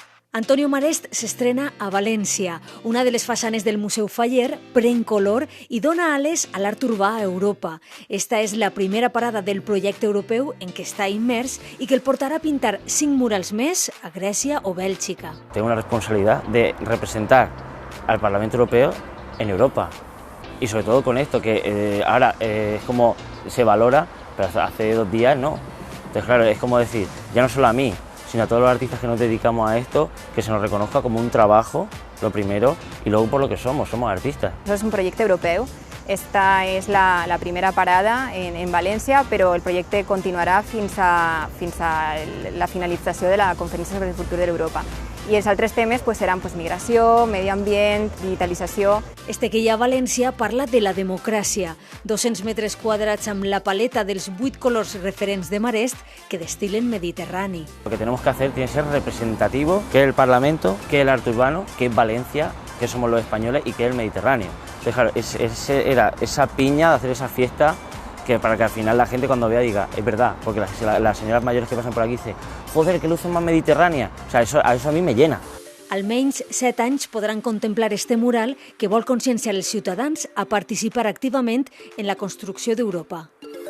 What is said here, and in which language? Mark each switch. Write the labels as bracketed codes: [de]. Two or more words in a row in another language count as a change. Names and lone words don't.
[ca] Antonio Marest s'estrena a València. Una de les façanes del Museu Faller pren color i dona ales a l'art urbà a Europa. Esta és la primera parada del projecte europeu en què està immers i que el portarà a pintar 5 murals més a Grècia o Bèlgica. [es] Tengo una responsabilidad de representar al Parlamento Europeo en Europa. Y sobre todo con esto, que ahora es como se valora, pero hace 2 días no. Entonces, claro, es como decir, ya no solo a mí, sino a todos los artistas que nos dedicamos a esto, que se nos reconozca como un trabajo, lo primero, y luego por lo que somos artistas. [ca] Això és un projecte europeu. Esta és la primera parada en València, però el projecte continuarà fins a la finalització de la Conferència sobre el Futur d'Europa. I els altres temes seran migració, medi ambient, digitalització. Este que hi ha a València parla de la democràcia. 200 metres quadrats amb la paleta dels 8 colors referents de Marest que destilen Mediterrani. [es] Lo que tenemos que hacer tiene que ser representativo, que es el Parlamento, que es el arte urbano, que es Valencia, que somos los españoles y que es el Mediterráneo. Entonces, claro, era esa piña de hacer esa fiesta para que al final la gente cuando vea diga, es verdad, porque las señoras mayores que pasan por aquí dicen, joder, que luces más mediterránea. O sea, eso a mí me llena. [ca] Almenys 7 anys podran contemplar este mural que vol conscienciar els ciutadans a participar activament en la construcció d'Europa.